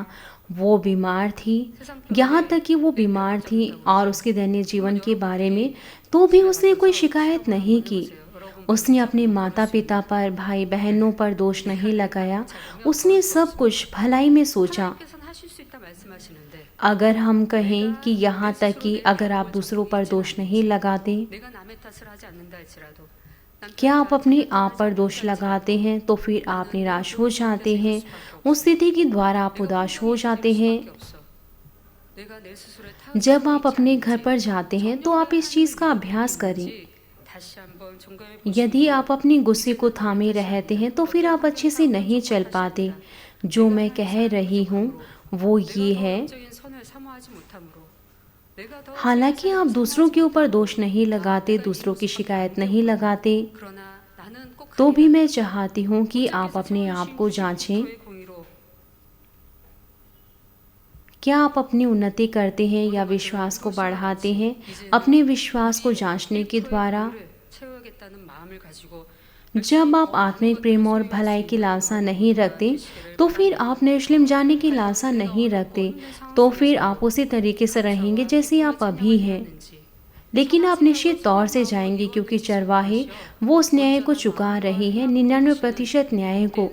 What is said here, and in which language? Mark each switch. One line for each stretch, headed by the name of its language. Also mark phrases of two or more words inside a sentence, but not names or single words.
Hindi: वो बीमार थी, यहाँ तक कि वो बीमार थी, और उसके दैनिक जीवन के बारे में तो भी उसने कोई शिकायत नहीं की। उसने अपने माता पिता पर, भाई बहनों पर दोष नहीं लगाया। उसने सब कुछ भलाई में सोचा।
Korean: 하나님께서는 하실 수 있다 말씀하시는데
Hindi: अगर हम कहें कि यहाँ तक कि अगर आप दूसरों पर दोष नहीं लगाते,
Korean: 내가 남의 탓을 하지 않는다 할지라도 남
Hindi: क्या आप अपने आप पर दोष लगाते हैं, तो फिर आप निराश हो जाते हैं। उस स्थिति के द्वारा आप उदास हो जाते हैं।
Korean: 탓밖에 없어. 내가 내 스스로의 탓을
Hindi: जब आप अपने घर पर जाते हैं तो आप इस चीज़ का अभ्यास करें।
Korean: 다시 한번 점검해
Hindi: यदि आप अपने गुस्से को थामे रहते हैं तो फिर आप अच्छे से नहीं चल पाते। जो मैं कह रही हूँ वो ये है
Korean: 적인 선을 사모하지 못함으로 내가 더
Hindi: हालांकि आप दूसरों के ऊपर दोष नहीं लगाते, दूसरों की शिकायत नहीं लगाते,
Korean: 그러나 나는 꼭
Hindi: तो भी
Korean: 가리라.
Hindi: मैं चाहती हूँ कि आप
Korean: 주께서
Hindi: अपने आप
Korean: 청하신
Hindi: को
Korean: 99%의
Hindi: जांचें।
Korean: 공의로
Hindi: क्या आप अपनी उन्नति करते हैं या विश्वास को बढ़ाते हैं अपने विश्वास को जांचने के द्वारा?
Korean: 채워야겠다는 마음을 가지고
Hindi: जब आप आत्मिक प्रेम और भलाई की लालसा नहीं रखते, तो फिर आप यरूशलेम जाने की लालसा नहीं रखते, तो फिर आप उसी तरीके से रहेंगे जैसे आप अभी हैं। लेकिन आप निश्चित तौर से जाएंगे, क्योंकि चरवाहे वो उस न्याय को चुका रहे हैं, 99% न्याय को।